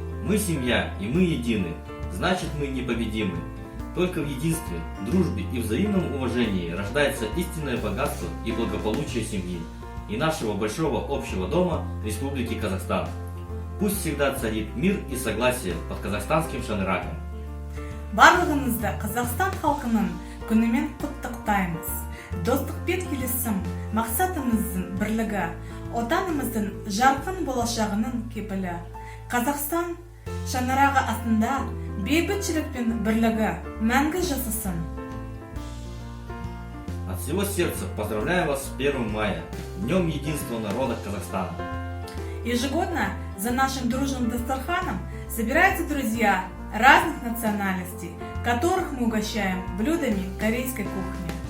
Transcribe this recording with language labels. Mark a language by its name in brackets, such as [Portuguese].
[Russian] Мы семья, и мы едины, значит мы непобедимы. Только в единстве, дружбе и взаимном уважении рождается истинное богатство и благополучие семьи и нашего большого общего дома Республики Казахстан. Пусть всегда царит мир и согласие под казахстанским шаныраком. [Kazakh] Барлығыңызды Қазақстан халқының күнімен құттықтаймыз. Достық пен келісім мақсатымыздың бірлігі, отанымыздың жарқын болашағының кепілі. Қазақстан шаңырағы астында бейбітшілік пен бірлігі мәңгі жасасын. [Russian] От всего сердца поздравляю вас с 1 мая, Днем Единства народа Казахстана. Ежегодно за нашим дружным Дастарханом собираются друзья разных национальностей, которых мы угощаем блюдами корейской кухни.